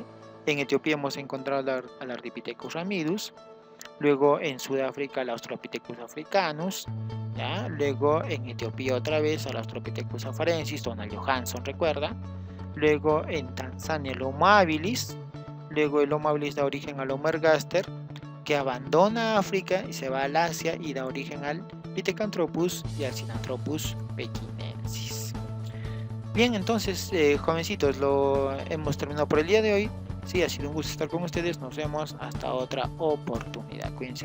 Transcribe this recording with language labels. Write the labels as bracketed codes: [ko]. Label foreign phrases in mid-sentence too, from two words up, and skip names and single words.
[es] En Etiopía hemos encontrado al Ardipithecus ramidus. Luego en Sudáfrica al Australopithecus africanus, ¿ya? Luego en Etiopía otra vez al Australopithecus afarensis, Donald Johanson, recuerda. Luego en Tanzania el Homo habilis. Luego el Homo habilis da origen al Homo ergaster, que abandona África y se va al Asia y da origen al Pithecanthropus y al Sinanthropus pekinensis. Bien, entonces jovencitos, lo hemos terminado por el día de hoy. Sí, ha sido un gusto estar con ustedes. Nos vemos hasta otra oportunidad.